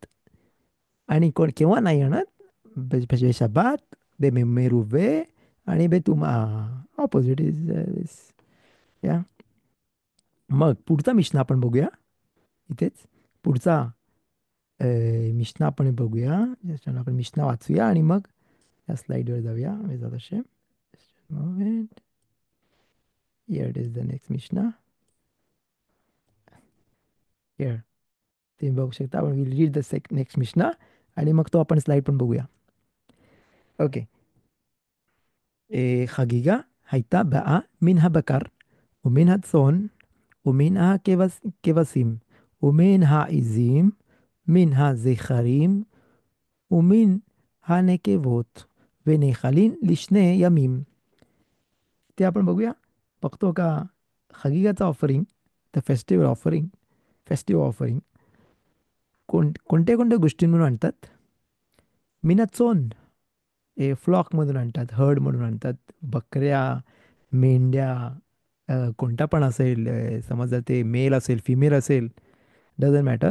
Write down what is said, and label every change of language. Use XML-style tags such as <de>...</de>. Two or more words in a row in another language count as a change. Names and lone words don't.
<mr>आणि कोण केव्हा नाही आणत, बेशब्बात, मेरुवे आणि बेतुमा.</mr> <en>opposite is या.</en> <mr>मग पुढचा मिशना आपण बघूया इथेच. पुढचा मिशना आपण बघूया. ज्याच्यानं आपण मिशना वाचूया आणि मग या स्लाईडवर जाऊया. वेजात असे मोमेंट.</mr> <en>here it is the next Mishna. हिअर.</en> <mr>तुम्ही बघू शकता. आपण</mr> <en>will read the next Mishna</en> <mr>आणि मग तो आपण स्लाइड पण बघूया. ओके.</mr> <he>חגיגה הייתה באה מן הבקר ומן הצאן ומן הכבשים ומן העזים, מן הזכרים ומן הנקבות ונאכלים לשני ימים.</he> <mr>ते आपण बघूया. बघतो का खगिगाचं ऑफरिंग,</mr> <en>the festive offering</en> <mr>कोणत्या कोणत्या गोष्टींमधून आणतात? मिनाचोन हे फ्लॉकमधून आणतात, हर्डमधून आणतात. बकऱ्या, मेंढ्या, कोणता पण असेल, समजा ते मेल असेल, फिमेल असेल,</mr> <en>doesn't matter.</en>